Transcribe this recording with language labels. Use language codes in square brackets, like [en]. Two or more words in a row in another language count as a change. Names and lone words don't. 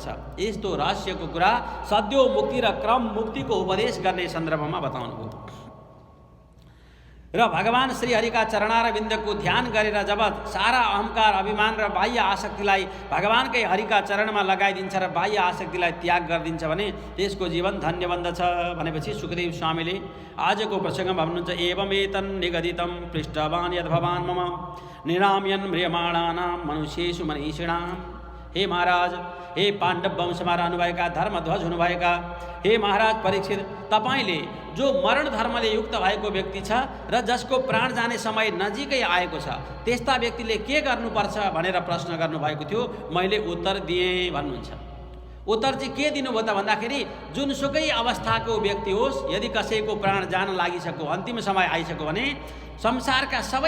[ne] यस्तो रहस्यको कुरा सद्यो मुक्ति र क्रम मुक्तिको उपदेश गर्ने सन्दर्भमा बताउनुभयो र भगवान श्री हरिका चरणारविन्दको ध्यान गरेर जब सारा अहंकार अभिमान र बाह्य आसक्तिलाई भगवानकै हरिका चरणमा लगाइदिन्छ र बाह्य आसक्तिलाई त्याग गरिदिन्छ भने त्यसको जीवन धन्य बन्दछ भनेपछि सुखदेव स्वामीले आजको प्रसङ्गमा भन्नुहुन्छ [sa] एवमेतन निगदितं पृष्ठवान् यद्भवान् मम निराम्यन् म्रियमाणानां मनुष्येषु मनीषिणां। [ne] हे महाराज, हे पाण्डव वंशमा रहनुभएका धर्मध्वज हुनुभएका हे महाराज परीक्षित, तपाईँले जो मरण धर्मले युक्त भएको व्यक्ति छ र जसको प्राण जाने समय नजिकै आएको छ त्यस्ता व्यक्तिले के गर्नुपर्छ भनेर प्रश्न गर्नुभएको थियो। मैले उत्तर दिएँ भन्नुहुन्छ। उत्तर चाहिँ के दिनुभयो त भन्दाखेरि जुनसुकै अवस्थाको व्यक्ति होस्, यदि कसैको प्राण जान लागिसक्यो, अन्तिम समय आइसक्यो भने संसारका सबै